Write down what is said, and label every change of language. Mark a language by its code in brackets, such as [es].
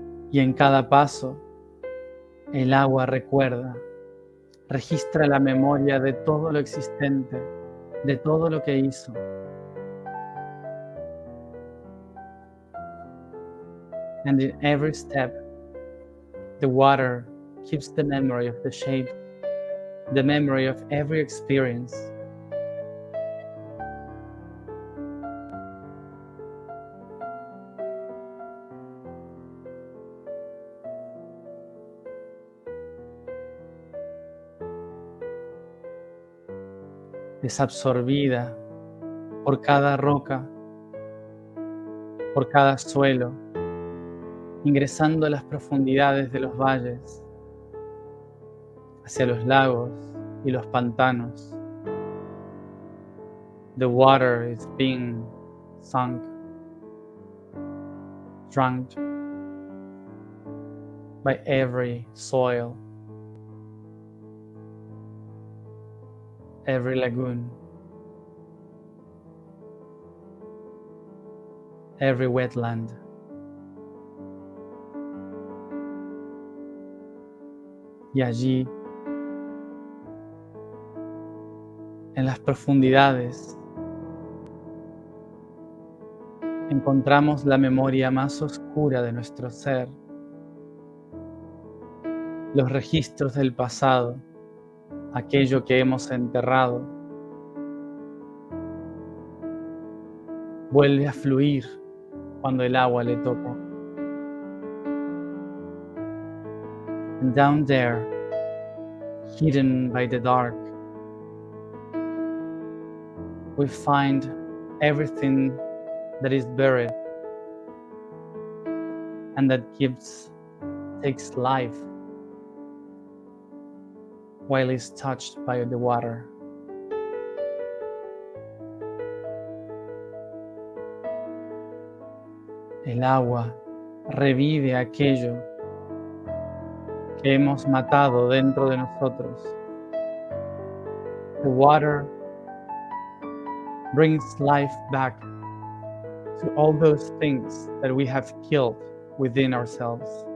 [es] Y en cada paso, el agua recuerda, registra la memoria de todo lo existente, de todo lo que hizo. [en] And in every step, the water keeps the memory of the shape, the memory of every experience. [es] Es absorbida por cada roca, por cada suelo, ingresando a las profundidades de los valles, hacia los lagos y los pantanos. [en] The water is being sunk, drunk by every soil, every lagoon, every wetland. [es] Y allí, en las profundidades, encontramos la memoria más oscura de nuestro ser, los registros del pasado, aquello que hemos enterrado, vuelve a fluir cuando el agua le toca. [en] And down there, hidden by the dark, we find everything that is buried and that takes life while it's touched by the water. [es] El agua revive aquello que hemos matado dentro de nosotros. [en] The water brings life back to all those things that we have killed within ourselves.